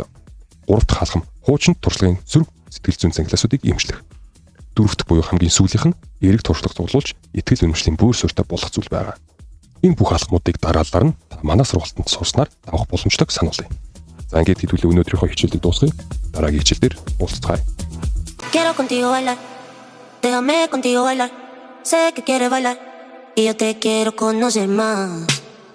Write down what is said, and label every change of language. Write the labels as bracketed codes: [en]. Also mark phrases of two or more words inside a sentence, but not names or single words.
[mn] Гурав дахь алхам хуучин туршлагын зүрх сэтгэл зүйн цангилаасуудыг эмчлэх. Дөрөвт буюу хамгийн сүүлийнх нь эерэг туршлага цуглуулж итгэл үнэмшлийн бүр суурьтай болох зүйл байгаа. Энэ бүх алхмуудыг дараалал нь та манай сургалтанд сууснаар авах боломжтойг сануулъя. За ингээд хэдүүлээ өнөөдрийнхөө хичээлийг дуусгая. Дараагийн хичээлээр уулзцгаая. [es] Quiero contigo bailar, déjame contigo bailar. Sé que quieres bailar y yo te quiero conocer más.